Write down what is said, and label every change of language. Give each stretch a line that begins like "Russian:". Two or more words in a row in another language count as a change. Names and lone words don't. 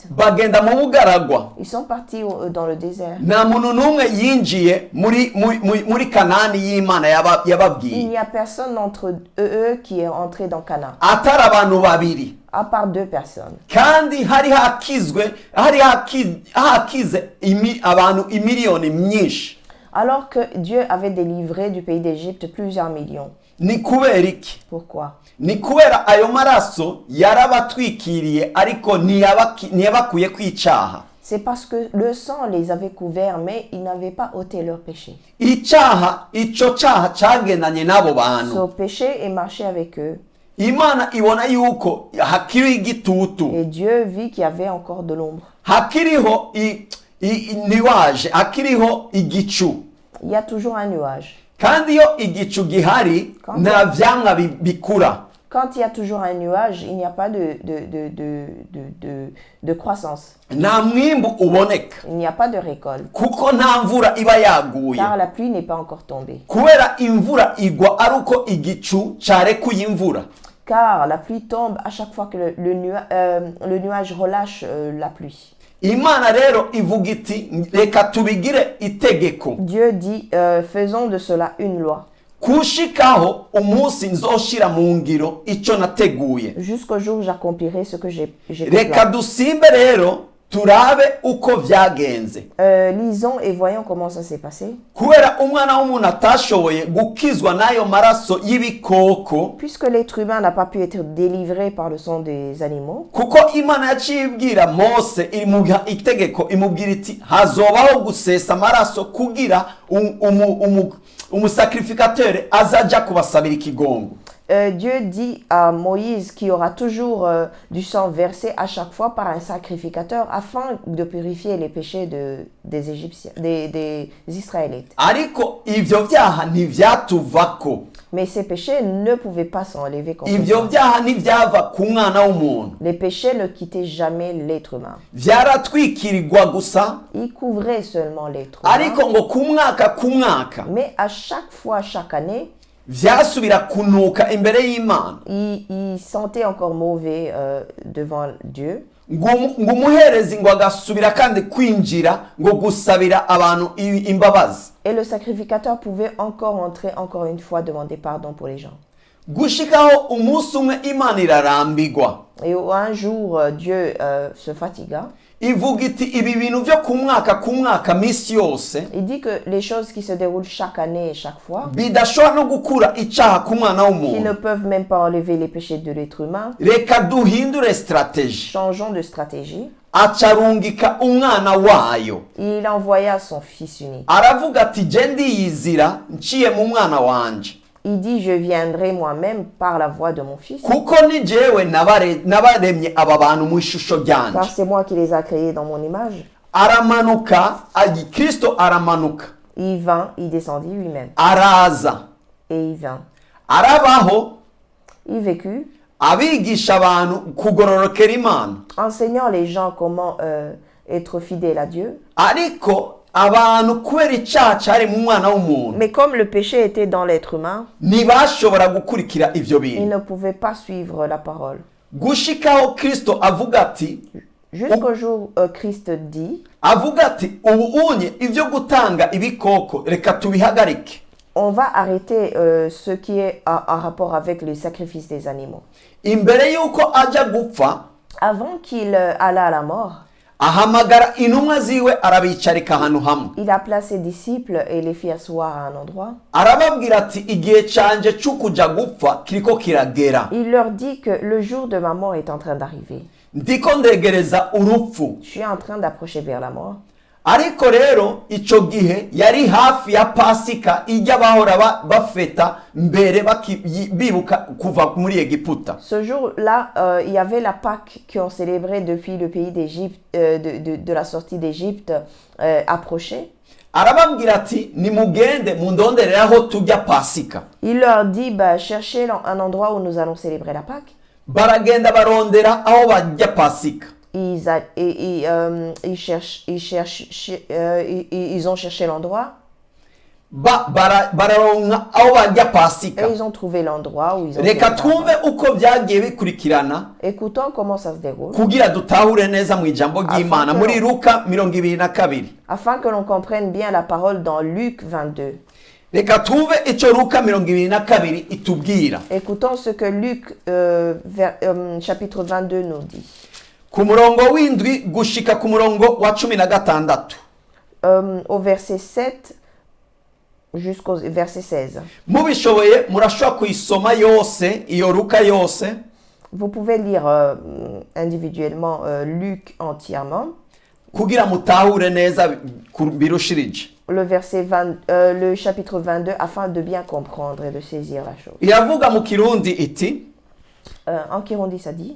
Rundi: bagenda mu bugaragwa.
French: ils sont partis dans le désert.
Rundi: Nta muntu n'umwe yinjiye muri Kanani y'Imana
French: Il
Rundi: yababwiye
French: n'y a personne d'entre eux qui est entré dans Canaan,
Rundi: atari abantu babiri,
French: à part 2 personnes.
Rundi: kandi hari hakize abantu imiliyoni myinshi.
French: Alors que Dieu avait délivré du pays d'Égypte plusieurs millions.
Rundi: Ni kubera iki?
French: Pourquoi?
Rundi: Ni kubera ayo maraso yarabatwikiriye ariko ntiyabakuye kw'icaha.
French: C'est parce que le sang les avait couverts, mais ils n'avaient pas ôté leur péché.
Rundi: Ico caha cagendanye n'abo bantu.
French: Ce péché est marché avec eux.
Rundi: Imana ibona yuko hakiri igitutu,
French: Et Dieu vit qu'il y avait encore de l'ombre.
Rundi: hakiriho niwaje, hakiriho igicu.
French: Il y a toujours un nuage.
Rundi: Kandi iyo igicu gihari nta vyamwa bikura.
French: Quand il y a toujours un nuage, il n'y a pas de croissance.
Rundi: Nta mwimbu uboneka.
French: Il n'y a pas de récolte.
Rundi: Kuko nta mvura iba yaguye.
French: Car la pluie n'est pas encore tombée.
Rundi: Kubera imvura igwa aruko igicu carekuye imvura.
French: Car la pluie tombe à chaque fois que le nuage relâche la pluie.
Rundi: Imana rero ivuga iti reka tubigire itegeko.
French: Dieu dit, faisons de cela une loi.
Rundi: Kushikaho umunsi nzoshira mu ngiro ico nateguye.
French: Jusqu'au jour où j'accomplirai ce que j'ai
Rundi: Reka dusimbe rero turabe uko vyagenze.
French: Lisons et voyons comment ça s'est passé.
Rundi: Kubera umwana w'umuntu atashoboye gukizwa n'ayo maraso y'ibikoko,
French: Puisque l'être humain n'a pas pu être délivré par le sang des animaux,
Rundi: kuko Imana yaciye ibwira Mose imuha itegeko imubwira iti hazobaho gusesa amaraso kugira umusacrificateur azaja kubasabira ikigongo.
French: Dieu dit à Moïse qu'il y aura toujours du sang versé à chaque fois par un sacrificateur afin de purifier les péchés des Égyptiens, des Israélites.
Rundi: Ariko ivyo vyaha ntivyatuvako.
French: Mais ces péchés ne pouvaient pas s'enlever
Rundi: Ivyo
French: complètement.
Rundi: vyaha ntivyava ku mwana w'umuntu.
French: Les péchés ne quittaient jamais l'être humain.
Rundi: Vyaratwikirirwa gusa,
French: Ils couvraient seulement l'être humain.
Rundi: ariko ngo ku mwaka
French: Mais à chaque fois, chaque année,
Rundi: vyasubira kunuka imbere y'Imana.
French: ils sentaient encore mauvais devant Dieu.
Rundi: Ngo umuherezi ngo agasubira kandi kwinjira ngo gusabira abantu imbabazi.
French: Et le sacrificateur pouvait encore entrer encore une fois demander pardon pour les gens.
Rundi: Gushikaho umunsi umwe Imana irarambigwa.
French: Et un jour, Dieu se fatigua.
Rundi: Ivuga iti ibi bintu vyo ku mwaka misi yose
French: Il dit que les choses qui se déroulent chaque année et chaque fois,
Rundi: bidashobora no gukura icaha ku mwana
French: qui ne
Rundi: w'umuntu.
French: peuvent même pas enlever les péchés de l'être humain,
Rundi: Reka duhindure strategie.
French: changeons de stratégie.
Rundi: Acarungika umwana wayo.
French: Il envoya son fils unique.
Rundi: Aravuga ati je ndiyizira nciye mu mwana wanje.
French: Il dit, je viendrai moi-même par la voix de mon fils,
Rundi: Kuko ni jewe nabaremye aba bantu mu ishusho
French: car
Rundi: ryanje.
French: c'est moi qui les a créés dans mon image.
Rundi: Aramanuka, Kristo aramanuka.
French: Il vint, il descendit lui-même.
Rundi: Araza.
French: Et il vint.
Rundi: Arabaho,
French: Il vécut,
Rundi: abigisha abantu kugororokera Imana.
French: enseignant les gens comment être fidèle à Dieu.
Rundi: Ariko abantu kubera icaha cari mu mwana w'umuntu
French: Mais comme le péché était dans l'être humain,
Rundi: ntibashobora gukurikira ivyo
French: il
Rundi: bintu.
French: ne pouvait pas suivre la parole.
Rundi: Gushikaho Kristo avuga ati
French: Jusqu'au jour où Christ dit,
Rundi: avuga ati ubu unye ivyo gutanga ibikoko reka tubihagarike.
French: on va arrêter ce qui est en rapport avec le sacrifice des animaux.
Rundi: Imbere yuko aja gupfa
French: Avant qu'il allât à la mort,
Rundi: ahamagara intumwa ziwe arabicarika ahantu hamwe.
French: il appela ses disciples et les fit asseoir à un endroit.
Rundi: Arababwira ati igihe canje c'ukuja gupfa kiriko kiragera.
French: Il leur dit que le jour de ma mort est en train d'arriver.
Rundi: Ndiko ndegereza urupfu.
French: Je suis en train d'approcher vers la mort.
Rundi: Ariko rero ico gihe yari hafi ya Pasika ijya bahora bafeta mbere bibuka kuva muri Egiputa.
French: Ce jour-là, il y avait la Pâque qu'on célébrait depuis le pays d'Égypte, de la sortie d'Égypte approchée.
Rundi: Arababwira ati nimugende mundonderere aho tujya Pasika.
French: Il leur dit, bah, cherchez un endroit où nous allons célébrer la Pâque.
Rundi: Baragenda barondera aho bajya Pasika.
French: Ils ont cherché l'endroit.
Rundi: bararonka aho bajya pasika.
French: Et ils ont trouvé l'endroit où ils ont
Rundi: Reka
French: fait
Rundi: twumve
French: la Pâque.
Rundi: uko byagiye bikurikirana
French: Écoutons comment ça se déroule,
Rundi: kugira dutahure neza mu ijambo ry'Imana muri Luka 22.
French: afin que l'on comprenne bien la parole dans Luc 22.
Rundi: Reka twumve icyo Luka 22 itubwira.
French: Écoutons ce que Luc chapitre 22 nous dit.
Rundi: Ku murongo w'indwi gushika ku murongo wa 16.
French: Au verset 7 jusqu'au verset 16.
Rundi: Mubishoboye murashobora kuyisoma yose iyo Luka yose.
French: Vous pouvez lire individuellement Luc entièrement.
Rundi: Kugira mutahure neza birushirije.
French: Le chapitre 22 afin de bien comprendre et de saisir la chose.
Rundi: Iravuga mu Kirundi iti
French: En Kirundi ça dit